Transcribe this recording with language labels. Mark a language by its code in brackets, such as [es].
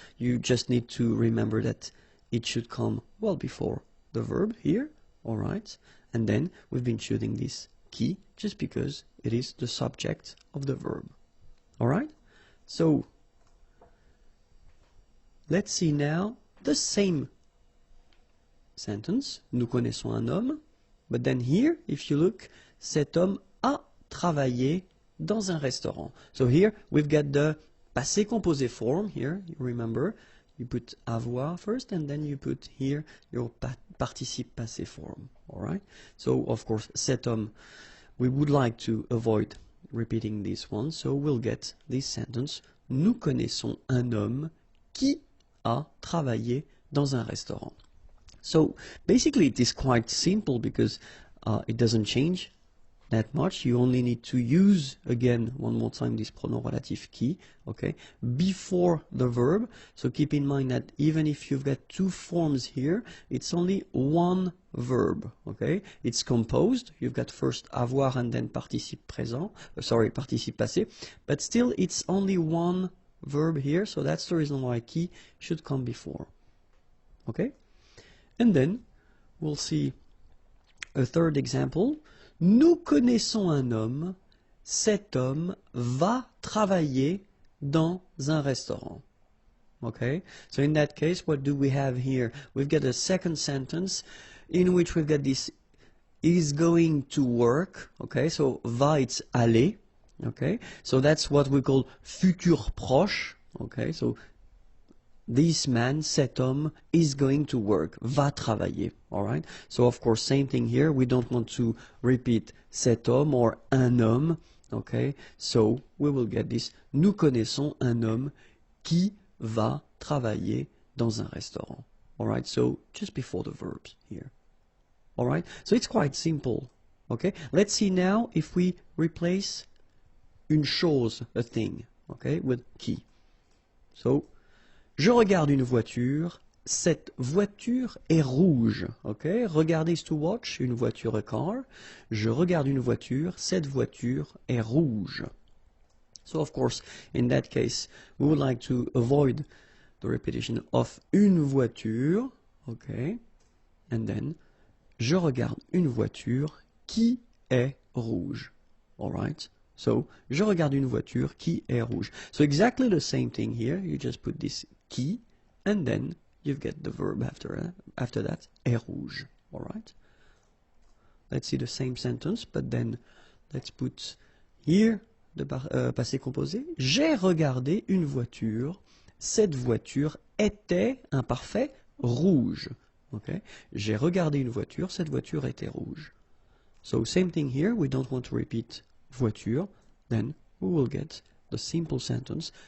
[en] You just need to remember that it should come well before the verb here. Alright? And then we've been choosing this qui just because it is the subject of the verb. Alright? So let's see now the same sentence. [fr] Nous connaissons un homme. [en] But then here, if you look, [fr] cet homme a travaillé dans un restaurant. [en] So here we've got the passé composé form here. You remember, you put avoir first, and then you put here your participe passé form. All right. So of course, cet homme, we would like to avoid repeating this one. So we'll get this sentence. [fr] Nous connaissons un homme qui a travaillé dans un restaurant. [en] So basically it is quite simple because it doesn't change that much. You only need to use, again, one more time, this pronom relatif qui, okay, before the verb. So keep in mind that even if you've got two forms here, it's only one verb, okay? It's composed. You've got first avoir and then participe présent, participe passé, but still it's only one verb here, so that's the reason why qui should come before, okay? And then we'll see a third example. [fr] Nous connaissons un homme. Cet homme va travailler dans un restaurant. [en] Okay? So in that case, what do we have here? We've got a second sentence in which we've got this is going to work. Okay? So va, it's aller. Okay? So that's what we call futur proche. Okay? So this man, cet homme, is going to work, [fr] va travailler, [en] all right? So, of course, same thing here. We don't want to repeat cet homme or un homme, okay? So, we will get this, [fr] nous connaissons un homme qui va travailler dans un restaurant. [en] Alright, so just before the verbs here. Alright, so it's quite simple. Okay, let's see now if we replace une chose, a thing, okay, with qui. [fr] So, je regarde une voiture, cette voiture est rouge. [en] Okay, regarder is to watch, une voiture, a car. [fr] Je regarde une voiture, cette voiture est rouge. [en] So, of course, in that case, we would like to avoid the repetition of une voiture. Okay, and then, [fr] je regarde une voiture qui est rouge. Alright? So, je regarde une voiture qui est rouge. [en] So exactly the same thing here. You just put this qui, and then you get the verb after that, est rouge. Alright? Let's see the same sentence, but then let's put here the passé composé. [fr] J'ai regardé une voiture. Cette voiture était, imparfait, rouge. [en] Okay? [fr] J'ai regardé une voiture, cette voiture était rouge. [en] So same thing here, we don't want to repeat voiture, then we will get the simple sentence.